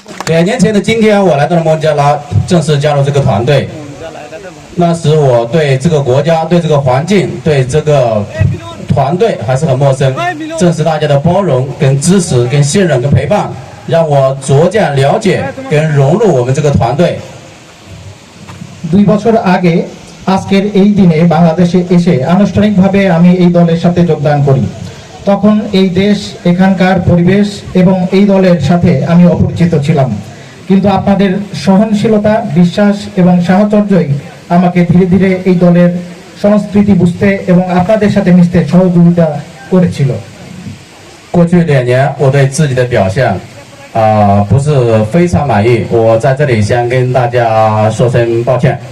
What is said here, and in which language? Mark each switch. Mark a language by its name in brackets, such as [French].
[Chinese] 2年前的今天，我来到了孟加拉，正式加入这个团队。那时我对这个国家、对这个环境、对这个团队还是很陌生。正是大家的包容、跟支持、跟信任、跟陪伴，让我逐渐了解跟融入我们这个团队。 [Bangla] 2 বছর আগে আজকের এই দিনে বাংলাদেশে এসে আনুষ্ঠানিকভাবে আমি এই দলের সাথে যোগদান করি। তখন এই দেশ, এখানকার পরিবেশ এবং এই দলের সাথে আমি অপরিচিত ছিলাম, কিন্তু আপনাদের সহনশীলতা, বিশ্বাস এবং সাহচর্যই আমাকে ধীরে ধীরে এই দলের সংস্কৃতি বুঝতে এবং আপনাদের সাথে মিশতে সহযোগিতা করেছিল। [Chinese] 过去2年，我对自己的表现不是非常满意，我在这里先跟大家说声抱歉。